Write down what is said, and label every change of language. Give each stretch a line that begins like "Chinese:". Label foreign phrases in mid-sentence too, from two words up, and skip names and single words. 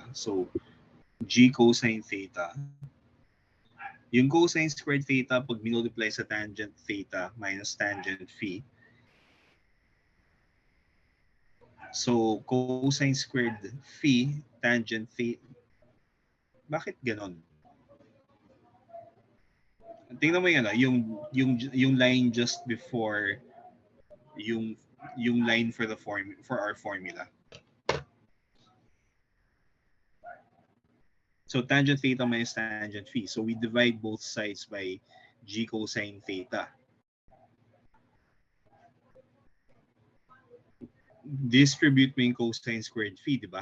English: So, G cosine theta. Yung cosine squared theta,
Filipino: pag minultiply sa
English: tangent theta minus tangent phi. So, cosine squared phi, tangent theta.
Filipino: Bakit ganon? Tingnan mo yung
English: line just before yung line for our formula. So tangent theta minus tangent phi. So we divide both sides by G cosine theta.
Filipino: Distribute mo yung
English: cosine squared phi,
Filipino: di ba?